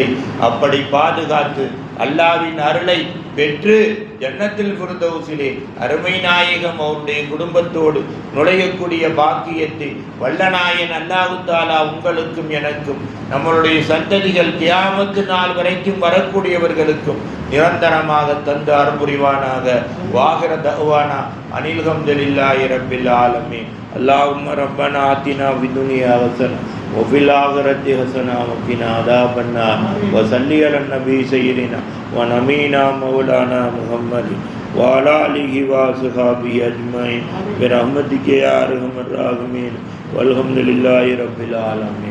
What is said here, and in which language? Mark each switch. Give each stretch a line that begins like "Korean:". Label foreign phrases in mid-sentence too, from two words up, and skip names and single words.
Tamil: அப்படி பாதுகாத்து அல்லாவின் அருளை பெற்று ஜன்னத்தில் ஃபிர்தௌஸிலே அருமை நாயகம் அவருடைய குடும்பத்தோடு நுழையக்கூடிய பாக்கியத்தை வல்லநாயன் அல்லாஹ் தஆலா உங்களுக்கும் எனக்கும் நம்மளுடைய சந்ததிகள் கியாமத்து நாள் வரைக்கும் வரக்கூடியவர்களுக்கும் நிரந்தரமாக தந்து அருள்புரிவானாக.
Arabic: وآخر دعوانا أن الحمد لله رب العالمين. اللهم ربنا آتنا في الدنيا حسنة وفي الآخرة حسنة وقنا عذاب النار وصلي على النبي سيدنا ونبينا مولانا محمد وعلى آله وصحبه أجمعين برحمتك يا أرحم الراحمين والحمد لله رب العالمين.